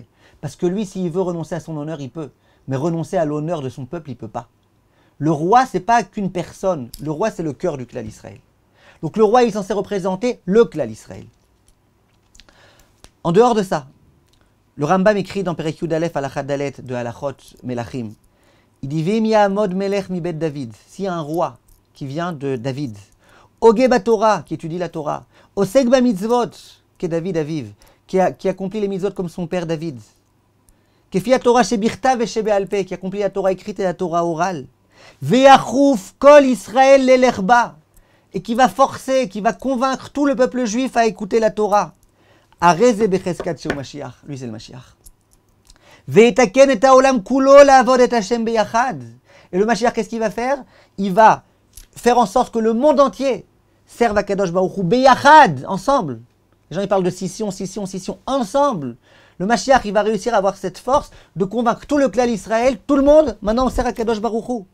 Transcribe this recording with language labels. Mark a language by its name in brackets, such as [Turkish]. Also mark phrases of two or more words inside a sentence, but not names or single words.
[French] Parce que lui, s'il veut renoncer à son honneur, il peut. Mais renoncer à l'honneur de son peuple, il ne peut pas. Le roi, ce n'est pas qu'une personne. Le roi, c'est le cœur du clan Israël. Donc le roi, il est censé représenter le clan Israël. En dehors de ça, le Rambam écrit dans [Hebrew] פרק יוד אלף הלכה דלת [French] de [Hebrew] הלכות מלכים, [French] il dit « [Hebrew] ואם יעמוד מלך מבית [French] David » s'il y a un roi qui vient de David, « [Hebrew] הוגה תורה [French] » qui étudie la Torah, « [Hebrew] עוסק במצוות [French] » qui est [Hebrew] דוד אביו, [French] qui accomplit les mitzvot comme son père David, « [Hebrew] כפי תורה שבכתב ושבעל פה [French] » qui accomplit la Torah écrite et la Torah orale, « [Hebrew] ויכוף כל ישראל לילך בה [French] » et qui va forcer, qui va convaincre tout le peuple juif à écouter la Torah. [Hebrew] הרי זה בחזקת שהוא משיח, [French] lui c'est le Mashiach. [Hebrew] ויתקן את העולם כולו לעבוד את ה׳ ביחד. [French] Et le Mashiach, qu'est-ce qu'il va faire? Il va faire en sorte que le monde entier serve à [Hebrew] קדוש ברוך הוא ביחד, [French] ensemble. Les gens ils parlent de scission, ensemble. Le Mashiach, il va réussir à avoir cette force de convaincre tout le clan Israël, tout le monde, maintenant on sert à [Hebrew] קדוש ברוך הוא.